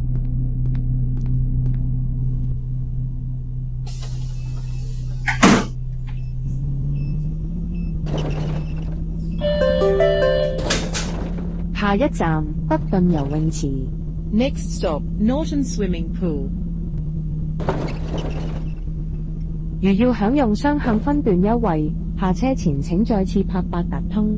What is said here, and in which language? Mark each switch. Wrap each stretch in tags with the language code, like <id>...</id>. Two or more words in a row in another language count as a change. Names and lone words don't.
<yue>下一站北頓游泳池。</yue> <en>Next stop, Norton Swimming Pool.</en> <yue>如要享用雙向分段優惠，下車前請再次拍八達通。</yue>